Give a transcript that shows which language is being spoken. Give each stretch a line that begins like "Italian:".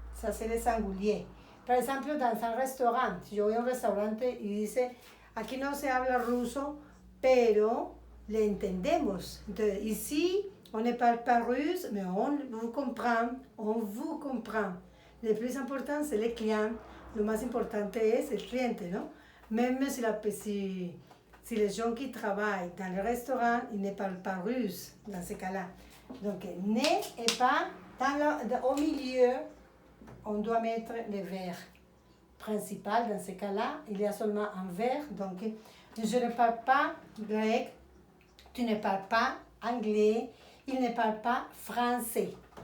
French: Ça, c'est les singuliers. Par exemple, dans un restaurant,
Spanish: si yo voy a un restaurante y dice, aquí no se habla ruso, pero le entendemos. Entonces,
French: ici, on ne parle pas russe, mais on vous comprend. On vous comprend. Le plus important, c'est le client.
Spanish: Lo más importante es el cliente, ¿no?
French: Même si les gens qui travaillent dans le restaurant, ils ne parlent pas russe dans ce cas-là. Donc, ne et pas, au milieu, on doit mettre le verbe principal. Dans ce cas-là, il y a seulement un verbe. Donc, je ne parle pas grec, tu ne parles pas anglais, il ne parle pas français.